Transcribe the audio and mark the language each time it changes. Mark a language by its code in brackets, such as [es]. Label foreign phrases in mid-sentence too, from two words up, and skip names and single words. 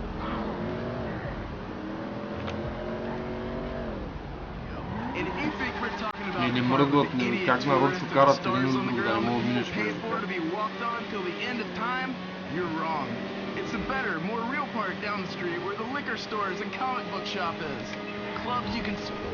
[bg] Не мръдват, как нарочно карат един от друг, да не мога да минеш между тях. [en] It's a better, more real park down the street where the liquor stores and comic book shop is. Clubs you can...